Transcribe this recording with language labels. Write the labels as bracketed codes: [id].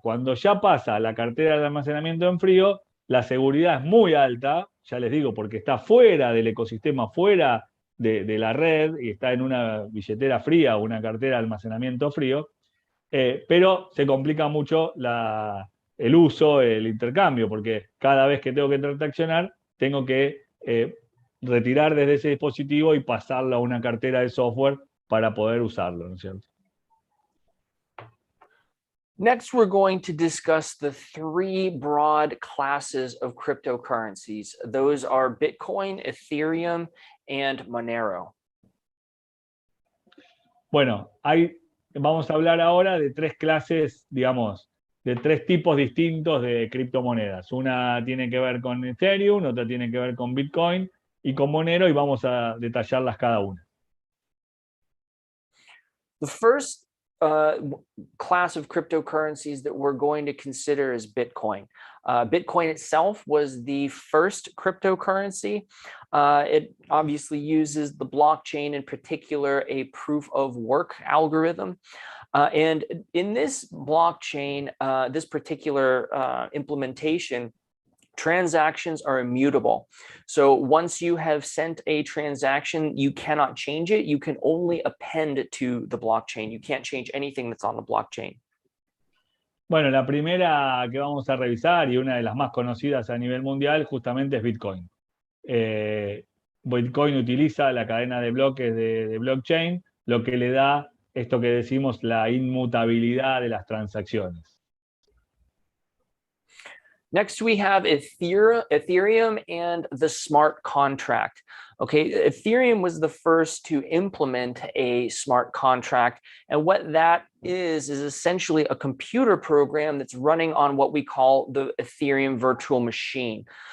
[es] Cuando ya pasa a la cartera de almacenamiento en frío, la seguridad es muy alta, ya les digo, porque está fuera del ecosistema, fuera de la red, y está en una billetera fría o una cartera de almacenamiento frío, pero se complica mucho el uso, el intercambio, porque cada vez que tengo que transaccionar, tengo que retirar desde ese dispositivo y pasarlo a una cartera de software para poder usarlo, ¿no es cierto? [en] Next, we're going to discuss the three broad classes of cryptocurrencies. Those are Bitcoin, Ethereum, and Monero. [es] Bueno, vamos a hablar ahora de tres clases, digamos, de tres tipos distintos de criptomonedas. Una tiene que ver con Ethereum, otra tiene que ver con Bitcoin y con Monero, y vamos a detallarlas cada una. [en] The first class of cryptocurrencies that we're going to consider is Bitcoin. Bitcoin itself was the first cryptocurrency. It obviously uses the blockchain, in particular, a proof of work algorithm. And in this blockchain, this particular implementation, transactions are immutable. So once you have sent a transaction, you cannot change it. You can only append to the blockchain. You can't change anything that's on the blockchain. [es] Bueno, la primera que vamos a revisar y una de las más conocidas a nivel mundial justamente es Bitcoin. Bitcoin utiliza la cadena de bloques de blockchain, lo que le da esto que decimos la inmutabilidad de las transacciones. [en] Next, we have Ethereum and the smart contract. Okay, Ethereum was the first to implement a smart contract. And what that is essentially a computer program that's running on what we call the Ethereum virtual machine.